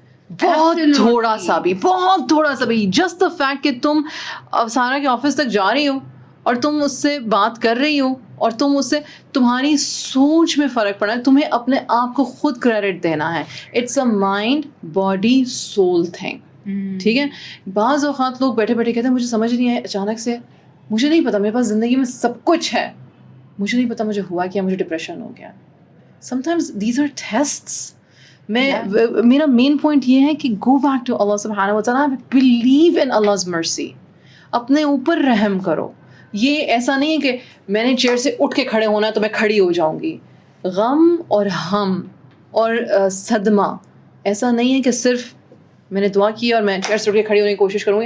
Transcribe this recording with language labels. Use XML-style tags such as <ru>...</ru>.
<ur>بہت تھوڑا سا بھی, بہت تھوڑا سا بھی.</ur> <en>just the fact</en> <ur>کہ تم افسانہ کے آفس تک جا رہی ہو اور تم اس سے بات کر رہی ہو اور تم اس سے, تمہاری سوچ میں فرق پڑا ہے. تمہیں اپنے آپ کو خود کریڈٹ دینا ہے.</ur> <en>it's a mind body soul thing,</en> <ur>ٹھیک ہے. بعض اوقات لوگ بیٹھے بیٹھے کہتے ہیں مجھے سمجھ نہیں آیا, اچانک سے مجھے نہیں پتا, میرے پاس زندگی میں سب کچھ ہے, مجھے نہیں پتا مجھے ہوا کیا, مجھے ڈپریشن ہو گیا.</ur> <en>Sometimes these are tests.</en> <ur>میرا مین پوائنٹ یہ ہے کہ</ur> <en>go back to</en> <ur>اللہ سبحانہ و تعالیٰ,</ur> <en>Believe in Allah's mercy.</en> <ur>اپنے اوپر رحم کرو. یہ ایسا نہیں ہے کہ میں نے چیئر سے اٹھ کے کھڑے ہونا ہے تو میں کھڑی ہو جاؤں گی. غم اور ہم اور صدمہ ایسا نہیں ہے کہ صرف میں نے دعا کی اور میں چیئر سے اٹھ کے کھڑی ہونے کی کوشش کروں گی.</ur>